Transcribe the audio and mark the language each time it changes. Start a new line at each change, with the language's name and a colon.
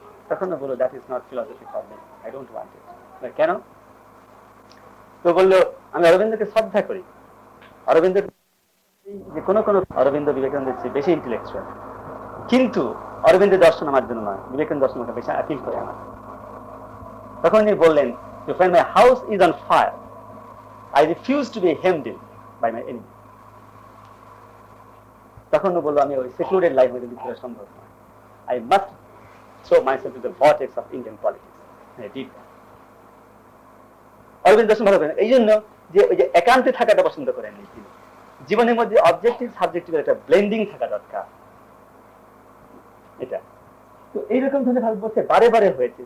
Bangla: তখন বললো
English: That is not philosophy for me, I don't want it.
Bangla: কেন? তো বললো আমি অরবিন্দকে শ্রদ্ধা করি, অরবিন্দ যে কোনো কোনো অরবিন্দ বিবেকানন্দের চেয়ে বেশি ইন্টেলেকচুয়াল, কিন্তু অরবিন্দের দর্শন আমার জন্য নয়, বিবেকানন্দ দর্শন আমাকে বেশি আপিল করে আমার। তখন উনি বললেন,
English: when my house is on fire, I refuse to be hemmed in by my enemy.
Bangla: তখন বললো আমি ওই সেক্লুডেড লাইফ হইতে লিখতে সম্ভব নয়,
English: I must throw myself to the vortex of Indian politics.
Bangla: Aurobindo দর্শন ভালো করেন এই জন্য যে ওই যে একান্তে থাকাটা পছন্দ করেননি তিনি। জীবনের মধ্যে অবজেক্টিভ সাবজেক্টিভ একটা ব্লেন্ডিং থাকা দরকার, এটা তো এইরকম ধরনের ভারতবর্ষে বারে বারে হয়েছে।